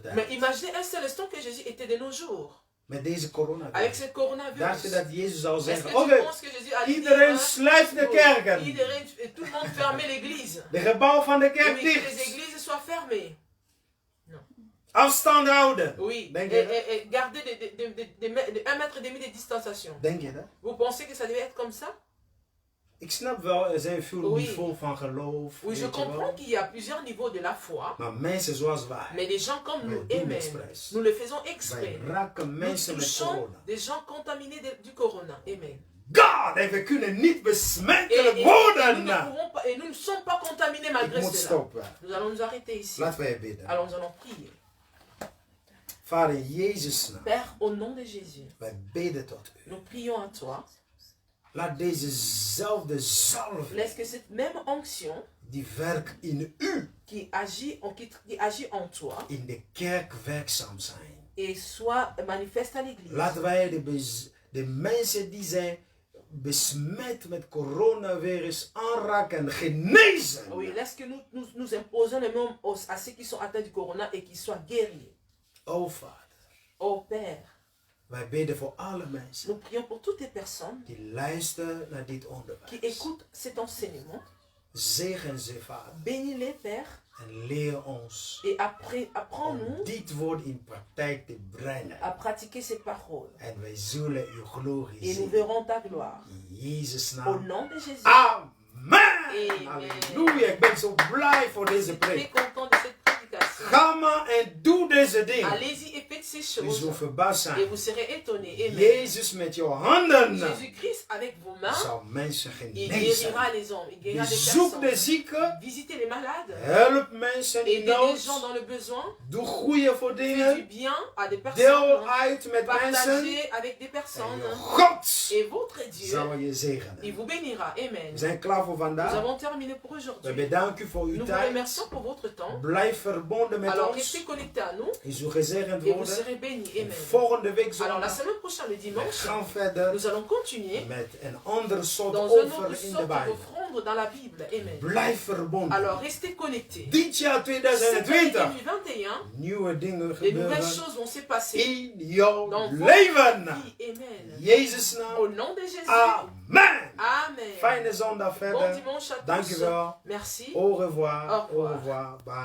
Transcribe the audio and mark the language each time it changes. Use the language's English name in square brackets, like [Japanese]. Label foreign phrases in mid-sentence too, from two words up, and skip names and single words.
[French] Mais [Dutch] tijd. [French] imaginez un seul instant que Jésus était de nos jours. [Dutch] Met deze [French] Avec [Dutch] coronavirus. [French] ce coronavirus. [Dutch] Dacht je dat Jezus zou [French] Est-ce que [Dutch] zeggen, [French] tu [Dutch] oké, [French] penses que Jésus a dit, [Dutch] iedereen sluit de kerken. [French] tout le monde fermait l'église. [Dutch] De gebouw van de [French] Oui, [Dutch] kerk [French] que les [Dutch] dicht. [French] églises soient fermées. [Dutch] Afstand houden. [French] Oui, [Dutch] Denk [French] et, [Dutch] je dat? [French] et garder de 1 mètre et demi de distanciation. [Dutch] Denk je dat? [French] Vous pensez que ça devait être comme ça? [Dutch] Ik snap wel, er zijn veel [French] Oui. [Dutch] niveaux van geloof. [French] Oui, je [Dutch] weet je wel. [French] comprends qu'il y a plusieurs niveaux de la foi. [Dutch] Maar mensen zoals wij, [French] Mais des gens comme nous, [Dutch] doen [French] eux-mêmes, [Dutch] expres. [French] nous le faisons [Dutch] wij [French] exprès. [Dutch] raken [French] Nous [Dutch] mensen met [French] touchons [Dutch] corona. [French] des gens contaminés du corona. Amen. [Dutch] God, en we kunnen niet [French] Et, [Dutch] besmettelijk [French] nous [Dutch] worden. [French] ne sommes pas contaminés [Dutch] Ik [French] malgré [Dutch] moet [French] cela. [Dutch] stoppen. [French] Nous allons nous arrêter ici. [Dutch] Laten wij bidden. [French] Alors nous allons prier. [Dutch] Vader in Jezus' naam, [French] Père, au nom de Jésus, [Dutch] wij bidden tot u. [French] nous prions à toi. [Dutch] Laat dezezelfde zalving [French] Laisse que cette même onction [Dutch] die werkt in u, [French] qui agit en toi [Dutch] in de kerk werkzaam zijn. [French] et soit manifeste à l'église. [Dutch] Laten wij de mensen die zijn besmet met coronavirus aanraken en genezen. [French] Oui, laisse que nous imposons les mêmes à ceux qui sont atteints du corona et qui soient guéris. [Dutch] O Vader, [French] Oh Père, [Dutch] wij bidden voor alle mensen [French] nous prions pour toutes les personnes [Dutch] die luisteren naar dit [French] qui [Dutch] onderwijs. [French] écoutent cet enseignement. [Dutch] Zegen ze, Vader, [French] Bénis-les, Père, [Dutch] en leer ons [French] et apprends-nous [Dutch] om dit woord in praktijk te brengen. [French] à pratiquer ces paroles. [Dutch] En wij zullen uw glorie [French] Et nous [Dutch] zien. [French] verrons ta gloire. [Dutch] In Jezus' [French] Au [Dutch] naam. [French] nom de Jésus. [Dutch] Amen. [French] Amen. [Dutch] Halleluja. Ik ben zo blij voor [French] Je [Dutch] deze [French] suis très [Dutch] preek. [French] content de cette prédication. [Dutch] Ga maar en doe deze dingen. [French] Allez-y et faites ces [Dutch] Je [French] choses. [Dutch] zal verbaasd [French] Et [Dutch] zijn. [French] vous serez étonnés. Amen. [Dutch] Jezus met jouw handen [French] Jésus-Christ avec vos mains, [Dutch] zal mensen [French] il [Dutch] genezen. [French] guérira les hommes, il guérira des [Dutch] Bezoek de [French] personnes. [Dutch] zieken. [French] Visitez les malades. [Dutch] Help mensen in [French] Aidez les [Dutch] nood. [French] gens dans le besoin. [Dutch] Doe goede voor [French] Faites du [Dutch] dingen. [French] bien à des [Dutch] Deel [French] personnes. [Dutch] uit met mensen. [French] Partagez avec des [Dutch] En [French] personnes. [Dutch] je God [French] Et votre Dieu, [Dutch] zal je [French] il [Dutch] zegenen. [French] vous bénira. Amen. [Dutch] We zijn klaar voor [French] Nous [Dutch] vandaag. [French] avons terminé pour [Dutch] We [French] aujourd'hui. [Dutch] bedanken voor uw [French] Nous vous [Dutch] tijd. [French] remercions pour votre temps. [Dutch] Blijf verbonden met [French] Alors [Dutch] ons. [French] restez connectés à nous [Dutch] Je zult gezegend [French] et vous [Dutch] worden. [French] serez bénis. Amen. [Dutch] Volgende week [French] Alors la [Dutch] zondag. [French] semaine prochaine, le [Dutch] We [French] dimanche, [Dutch] gaan verder [French] nous allons continuer [Dutch] met een ander soort [French] dans une [Dutch] offer [French] autre [Dutch] in de [French] sorte [Dutch] Bijbel. [French] d'offrande dans la Bible. Amen. [Dutch] Blijf verbonden. [French] Alors restez connectés. [Dutch] Dit jaar [French] Cette année [Dutch] 2020. [French] 2021, [Dutch] Nieuwe dingen [French] les nouvelles [Dutch] gebeuren [French] choses vont se passer [Dutch] in jouw [French] dans votre [Dutch] leven. [French] vie. Amen. [Dutch] Jezus naam. [French] Au nom de Jésus. Amen. Amen. [Dutch] Fijne zondag [French] Bon [Dutch] verder. [French] dimanche à tous. [Dutch] Dankjewel. [French] Merci. Au revoir. Au revoir. Au revoir. Bye.